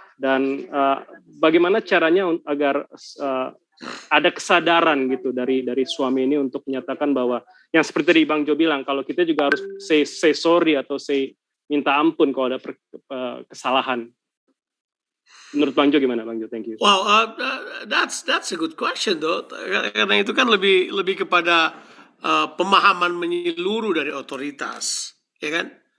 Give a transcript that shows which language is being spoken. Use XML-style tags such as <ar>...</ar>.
<id>Dan bagaimana caranya agar ada kesadaran gitu dari suami ini untuk menyatakan bahwa yang seperti tadi Bang Jo bilang, kalau kita juga harus</id> <en>say sorry</en> <id>atau minta ampun kalau ada kesalahan. Menurut Bang Jo gimana, Bang Jo?</id> <en>Thank you. Wow, that's a good question though.</en> <id>Karena itu kan lebih kepada pemahaman menyeluruh dari otoritas, ya kan?</id>